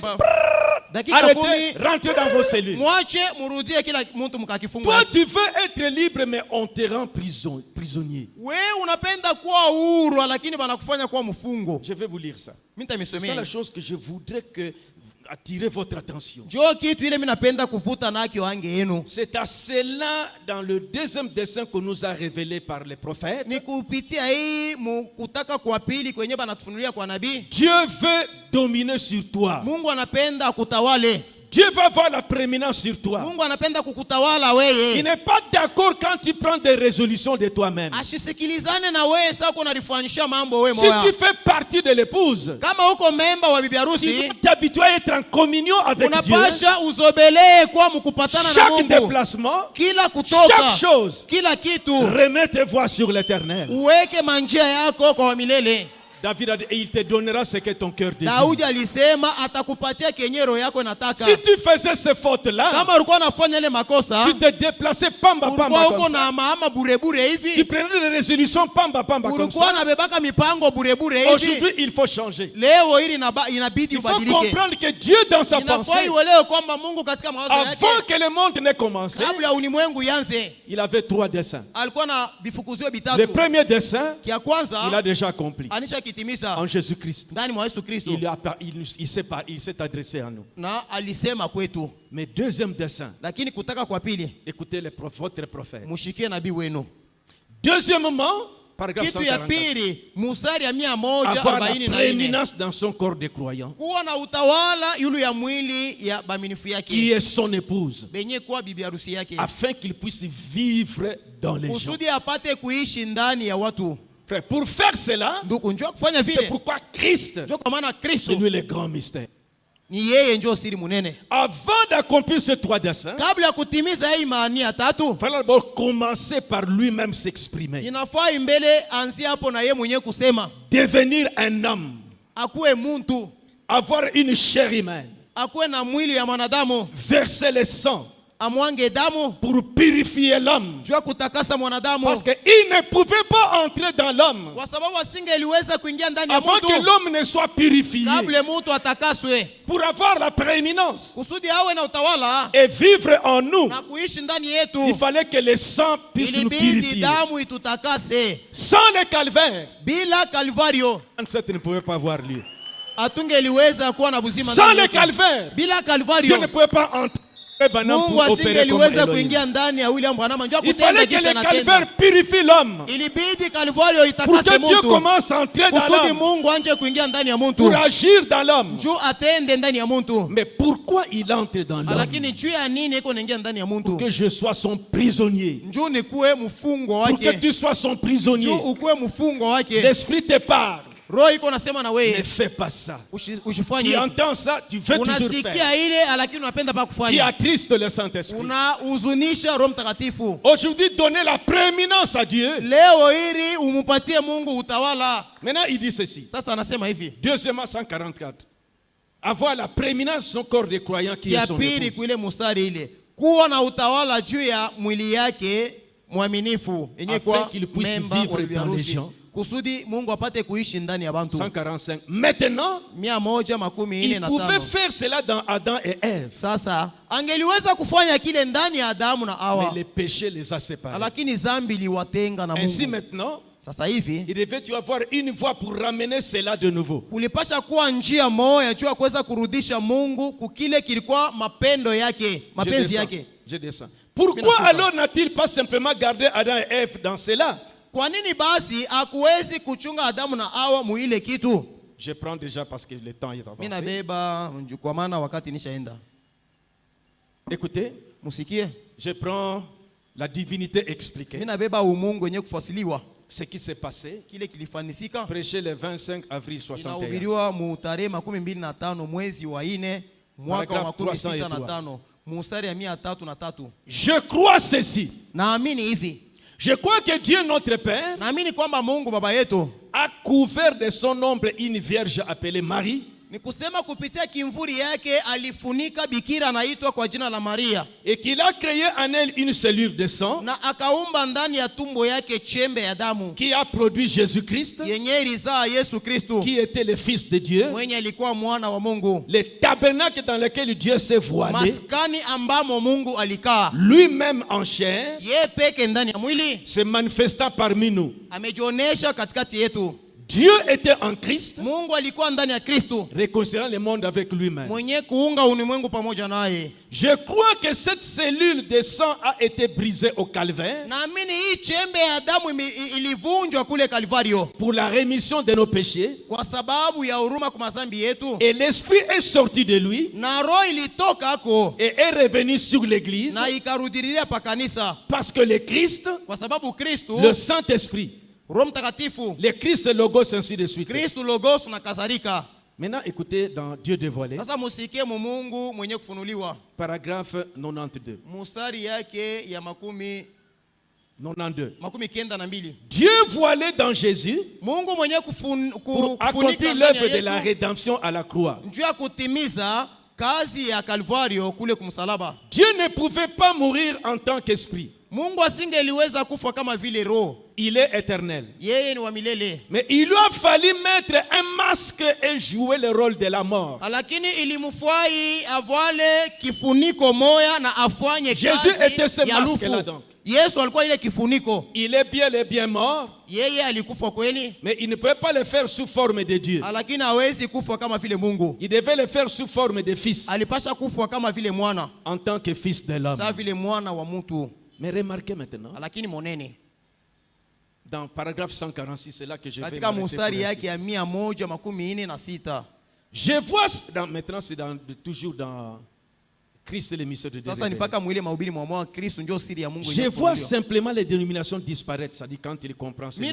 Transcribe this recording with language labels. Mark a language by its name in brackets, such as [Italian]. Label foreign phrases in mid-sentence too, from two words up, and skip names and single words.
[Swahili] Dakika [French] Arrêtez, 10 rentrez dans vos cellules. [Swahili] mwache murudie kila mtu mkakifunga. [French] Toi, tu veux être libre, mais on te rend prisonnier. [Swahili] Wewe unapenda kuwa huru lakini banakufanya kuwa mfungo. [French] Je vais vous lire ça. [Swahili] Mimi [French] C'est ça [Swahili] nitamsomea. [French] la chose que je voudrais attirer votre attention. [Swahili] Jo kitu ile mimi napenda kuvuta nakyo ange yenu. [French] C'est à cela, dans le deuxième dessein que nous a révélé par les prophètes, [Swahili] Ni kupitia hii kutaka kwa pili kwenye banatufunulia kwa nabii. [French] Dieu veut dominer sur toi. [Swahili] Mungu anapenda kutawale. [French] Dieu va avoir la prééminence sur toi. [Swahili] Mungu anapenda kukutawala [French] Il [Swahili] wewe. [French] n'est pas d'accord quand tu prends des résolutions de toi-même. [Swahili] Ashisikilizane na wewe sasa uko unarifanyisha mambo wewe [French] Si [Swahili] moya. [French] tu fais partie de l'épouse, [Swahili] Kama uko memba wa bibi [French] tu [Swahili] harusi, [French] dois t'habituer à être en communion avec Dieu. [Swahili] unapasha uzobelee kwa mkupatana na [French] Chaque [Swahili] Mungu. [French] déplacement, [Swahili] Kila kutoka, [French] chaque chose, [Swahili] kila kitu, [French] remets tes voix sur l'éternel. [Swahili] uweke manjia yako kwa milele. [French] David a dit, et il te donnera ce que ton cœur désire. [Swahili] Daudi alisema atakupatia kenye roho yako inataka. [French] Si tu faisais ces fautes-là, [Swahili] Kama ulikuwa unafanya ile makosa, [French] tu te déplaçais pamba [Swahili] ulikuwa pamba uko [French] comme ça. [Swahili] na maama burebure [French] Tu [Swahili] hivi, [French] prenais des résolutions [Lingala] pamba pamba [French] comme [Swahili] ulikuwa [French] ça. [Swahili] unabebaka mipango burebure [French] Aujourd'hui, [Swahili] hivi. [French] il faut changer. [Swahili] Leo hili inabidi [French] Il faut [Swahili] ubadilike. [French] comprendre que Dieu dans sa pensée, [Swahili] Inafai uelewe kwamba Mungu katika mawazo [French] avant [Swahili] yake, [French] que le monde n'ait commencé, [Swahili] kabla ulimwengu ianze, [French] il avait 3 desseins. [Swahili] alikuwa na vifukuzio [French] Le [Swahili] vitatu. [French] premier dessein, [Swahili] Kia [French] il [Swahili] kwanza [French] a déjà accompli [Swahili] anisha kitimiza [French] en Jésus-Christ. [Swahili] ndani mwa Yesu Kristo, [French] Il s'est adressé à nous. [Swahili] na alisema kwetu. [French] Mais deuxième dessein, [Swahili] Lakini kutaka kwa pili, [French] écoutez votre prophète. [Swahili] mushikie nabii wenu. [French] Deuxièmement, Paragraphe [Swahili] Kitu ya 144. pili, musari ya [French] Avoir la 144. prééminence dans son corps de croyant, [Swahili] Kuwa na utawala yulu ya mwili ya baminifu [French] qui [Swahili] yake. [French] est son épouse, [Swahili] Benye kuwa bibi harusi yake. [French] afin qu'il puisse vivre dans les gens. [Swahili] Kusudi apate kuishi ndani ya watu. [French] Frère, pour faire cela, [Swahili] Ndugu, njoo kufanya [French] c'est [Swahili] vile. [French] pourquoi Christ, [Swahili] Njoo kwa maana [French] c'est [Swahili] Kristo [French] lui le grand mystère. [Swahili] ni yeye njoo siri munene. [French] Avant d'accomplir ces trois dessins, [Swahili] Kabla ya kutimiza hii imani ya tatu, [French] il fallait d'abord commencer par lui-même s'exprimer. [Swahili] inafaa imbele ansia hapo na yeye mwenyewe kusema. [French] Devenir un homme, [Swahili] Akuwe muntu, [French] avoir une chair humaine, [Swahili] akuwe na mwili ya mwanadamu, [French] verser le sang [Swahili] amwange damu, [French] pour purifier l'homme. [Swahili] jua kutakasa mwanadamu. [French] Parce qu'il ne pouvait pas entrer dans l'homme [Swahili] Kwa sababu asingeliweza kuingia ndani ya [French] avant que [Swahili] mtu [French] l'homme ne soit purifié. [Swahili] kabla mtu atakaswe, [French] Pour avoir la prééminence [Swahili] kusudi awe na utawala [French] et vivre en nous, [Swahili] na kuishi ndani [French] il [Swahili] yetu. [French] fallait que le sang puisse nous [Swahili] Ilibidi [French] purifier. [Swahili] damu itutakase. [French] Sans le calvaire, [Swahili] Bila Kalvario [French] cette ne pouvait pas avoir lieu. [Swahili] hatungeliweza kuwa na buzima [French] Sans [Swahili] ndani [French] le [Swahili] yetu. [French] Calvaire, [Swahili] Bila [French] Dieu ne [Swahili] Kalvario [French] pouvait pas entrer [Swahili] Mungu [French] pour opérer comme [Swahili] asingeliweza [French] Elohim. [Swahili] kuingia ndani ya William Branham. Njoo [French] Il [Swahili] kutenda [French] fallait que [Swahili] kile [French] le [Swahili] anatenda. [French] calvaire purifie l'homme [Swahili] Ilibidi Kalvario [French] pour [Swahili] itakase [French] que Dieu [Swahili] mtu [French] commence à entrer dans [Swahili] kusudi [French] l'homme, [Swahili] Mungu anje kuingia ndani ya mtu, [French] pour agir dans l'homme. [Swahili] njoo atende ndani ya mtu. [French] Mais pourquoi il entre dans l'homme? [Swahili] Lakini juu ya nini iko naingia ndani ya mtu? [French] Que je sois son prisonnier. [Swahili] Njoo nikuwe mfungwa [French] Pour que [Swahili] wake, [French] tu sois son prisonnier. [Swahili] njoo ukuwe mfungwa wake. [French] L'esprit te parle. [Swahili] Roho iko nasema na [French] Ne [Swahili] wewe [French] fais pas ça. [Swahili] usifanye. [French] Tu entends ça, tu veux toujours faire. [Swahili] Unasikia ile lakini unapenda pa [French] Tu [Swahili] kufanya. [French] attristes le Saint-Esprit. [Swahili] Unahuzunisha Roho Mtakatifu. [French] Aujourd'hui, donner la prééminence à Dieu. [Swahili] Leo ili umupatie Mungu utawala. [French] Maintenant, il dit ceci. [Swahili] Sasa anasema hivi. [French] Deuxièmement, 144. Avoir la prééminence de son corps de croyant qui est [Swahili] Ya [French] son [Swahili] pili [French] épouse. [Swahili] kuile mustari ile. Kuwa na utawala juu ya mwili yake mwaminifu yenye [French] Afin [Swahili] kwa [French] qu'il puisse [Swahili] memba [French] vivre [Swahili] wa [French] dans les [Swahili] biharusi. [French] gens. [Swahili] Kusudi Mungu apate kuishi ndani ya bantu. [French] 145. Maintenant, 145. il pouvait faire cela dans Adam et Ève. [Swahili] Sasa angeliweza kufanya kile ndani ya Adamu na [French] Mais [Swahili] Hawa, [French] les péchés les a séparés. [Swahili] lakini zambi liwatenga na [French] Ainsi [Swahili] Mungu. [French] maintenant, [Swahili] Sasa hivi [French] il devait y avoir une voie pour ramener cela de nouveau. [Swahili] kulipasha kuwa njia moja juu ya kuweza kurudisha Mungu kukile kilikuwa mapendo yake, mapenzi yake. [French] Je descends. Pourquoi [Swahili] Minashuka. [French] alors n'a-t-il pas simplement gardé Adam et Ève dans cela? [Swahili] Kwa nini basi hakuwezi kuchunga Adamu na Hawa muile kitu? [French] Je prends déjà parce que le temps est [Swahili] Mimi [French] avancé. [Swahili] nabeba kwa maana wakati nishaenda. [French] Écoutez, [Swahili] Musikie. [French] je prends la divinité expliquée. [Swahili] Mimi nabeba umungu wenye kufasiliwa. [French] Ce qui s'est passé, [Swahili] Kile kilifanisika [French] prêché le 25 avril 61. [Swahili] inahubiriwa mu tarehe 25 mwezi wa 4 mwaka wa [French] Paragraphe [Swahili] 365 musari ya 303. [French] Je crois ceci. [Swahili] Naamini hivi. [French] Je crois que Dieu notre Père [Swahili] Naamini kwamba Mungu baba yetu [French] a couvert de son ombre une vierge appelée Marie, [Swahili] ni kusema kupitia kimvuri yake alifunika bikira anaitwa kwa jina la Maria, [French] et qu'il a créé en elle une cellule de sang [Swahili] na akaumba ndani ya tumbo yake chembe ya damu [French] qui a produit Jésus-Christ, [Swahili] yenye ilizaa Yesu Kristo [French] qui était le Fils de Dieu, [Swahili] mwenye alikuwa mwana wa Mungu, [French] le tabernacle dans lequel Dieu s'est voilé, [Swahili] maskani ambamo Mungu alikaa [French] lui-même en chair, [Swahili] ye peke ndani ya mwili, [French] se manifestant parmi nous. [Swahili] amejionesha katikati yetu. [French] Dieu était en Christ, [Swahili] Mungu alikuwa ndani ya Kristo [French] réconciliant le monde avec lui-même. [Swahili] mwenye kuunga ulimwengu pamoja naye. [French] Je crois que cette cellule de sang a été brisée au calvaire [Swahili] Naamini hii chembe ya damu ilivunjwa kule Kalvario [French] pour la rémission de nos péchés, [Swahili] kwa sababu ya huruma kwa mazambi yetu, [French] et l'Esprit est sorti de lui [Swahili] na roho ilitoka ako [French] et est revenu sur l'Église, [Swahili] na ikarudilia pa kanisa, [French] parce que le Christ, [Swahili] kwa sababu Kristo, [French] le Saint-Esprit, [Swahili] Roho Mtakatifu, [French] le Christ, le Logos, ainsi de suite. [Swahili] Kristo logos na kadhalika. [French] Maintenant, écoutez dans Dieu dévoilé, [Swahili] Sasa musikie Mungu mwenye kufunuliwa, [French] paragraphe 92. [Swahili] musari yake ya makumi 92. kenda na mbili. [French] Dieu voilé dans Jésus [Swahili] Mungu mwenye [French] pour accomplir [Swahili] kufunika ndani [French] l'œuvre [Swahili] ya [French] de la [Swahili] Yesu [French] rédemption à la croix. [Swahili] njuu ya kutimiza kazi ya Kalvario kule kumsalaba. [French] Dieu ne pouvait pas mourir en tant qu'esprit. [Swahili] Mungu asingeliweza kufa kama vile roho, [French] Il est éternel. [Swahili] yeye ni wa milele, [French] Mais il lui a fallu mettre un masque et jouer le rôle de la mort. [Swahili] lakini ilimfai avale kifuniko moya na afanye [French] Jésus était ce [Swahili] kazi ya [French] masque là [Swahili] lufu. [French] donc. [Swahili] Yesu alikuwa ile kifuniko, [French] Il est bien et bien mort, [Swahili] yeye alikufa kweli, [French] mais il ne pouvait pas le faire sous forme de Dieu. [Swahili] lakini hawezi kufa kama vile Mungu. [French] Il devait le faire sous forme de fils, [Swahili] Alipasha kufa kama vile mwana, [French] en tant que fils de l'homme. [Swahili] saa vile mwana wa mtu. [French] Mais remarquez maintenant, [Swahili] Lakini monene [French] Dans le paragraphe 146, c'est là que je vais [Swahili] katika [French] m'arrêter [Swahili] musari [French] pour [Swahili] yake [French] insister. [Swahili] ya 146. [French] Je vois, maintenant c'est toujours dans Christ et l'émission de Dieu. [Swahili] Sasa ni mpaka mwile mahubiri mwa Kristo ndio siri ya Mungu. [French] Je vois simplement les dénominations disparaître, c'est-à-dire quand il comprend ce